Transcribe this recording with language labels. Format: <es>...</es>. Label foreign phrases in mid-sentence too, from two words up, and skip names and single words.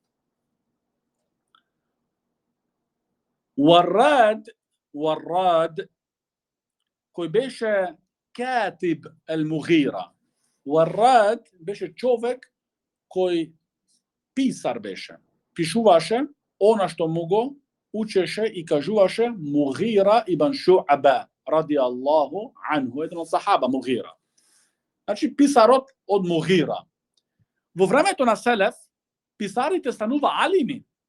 <mk>وراد кој беше катиб المغيرة. وراد беше човек кој писар беше. Пишуваше она што му го учеше и кажуваше Мугира ибн Шу'ба</mk> <ar>رضي الله عنه,</ar> <mk>еден од сахаба Мугира. Значи писарот од Мугира. Во времето на Селеф, писарите станува алими.</mk>